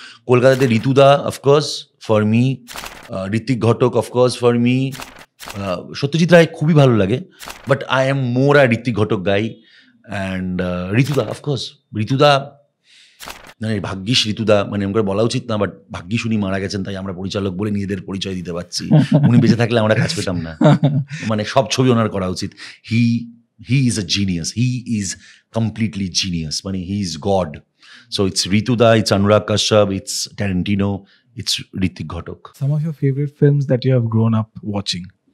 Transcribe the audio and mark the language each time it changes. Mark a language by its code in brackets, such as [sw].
[en] Kolkata Ritu Da, of course, for me. Ritwik Ghatak, of course, for me. Satyajit Ray [bn] খুবই ভালো লাগে, [en] but I am more a Ritwik Ghatak guy. And Ritu Da, of course. [bn] Ritu Da, মানে ভাগ্যিস ঋতুদা, মানে আমাকে বলা উচিত না, বাট ভাগ্যিস উনি মারা গেছেন, তাই আমরা পরিচালক বলে নিজেদের পরিচয় দিতে পারছি। উনি বেঁচে থাকলে আমরা কাজ পেতাম না। মানে সব ছবি ওনার করা উচিত। [en] he is a genius, he is completely genius, [bn] মানে [en] He is god. So it's ঋতুদা, it's Anurag Kashyap, it's Tarantino, it's Ritwik Ghatak. Some of your favorite films that you have grown up watching?